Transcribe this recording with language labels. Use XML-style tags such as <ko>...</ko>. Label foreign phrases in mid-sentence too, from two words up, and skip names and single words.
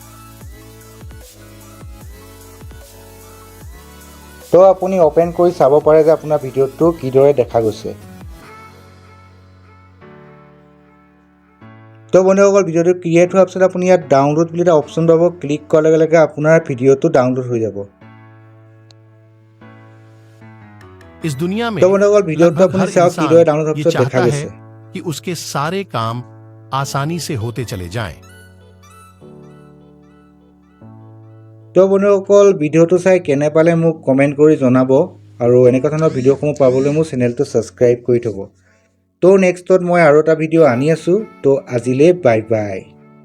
<as>তো আপুনি অপেন কৰি চাব পাৰে যে আপোনাৰ ভিডিঅ'টো কিদৰে দেখা গৈছে। তো বন্ধুসকল ভিডিঅ'টো ক্ৰিয়েট হোৱাৰ পিছত আপুনি ইয়াত ডাউনলোড বুলি এটা অপশ্যন পাব। ক্লিক কৰাৰ লগে লগে আপোনাৰ ভিডিঅ'টো ডাউনলোড হৈ যাব।</as> <hi>इस दुनिया में तो</hi> <as>বন্ধুসকল ভিডিঅ'টো</as> <hi>लगभग</hi> <as>আপুনি</as> <hi>हर</hi> <as>চাওক কিদৰে</as> <hi>इंसान</hi> <as>ডাউনলোড হোৱাৰ</as> <hi>ये</hi> <as>পিছত দেখা</as> <hi>चाहता है</hi> <as>গৈছে।</as> <hi>कि उसके सारे काम आसानी से होते चले जाएं।</hi> <as>তো বন্ধুসকল ভিডিঅ'টো চাই কেনে পালে মোক কমেণ্ট কৰি জনাব আৰু এনেকুৱা ধৰণৰ ভিডিঅ'সমূহ পাবলৈ মোৰ চেনেলটো ছাবস্ক্ৰাইব কৰি থ'ব। তো নেক্সটত মই আৰু এটা ভিডিঅ' আনি আছোঁ। তো আজিলৈ</as> <en>bye bye.</en>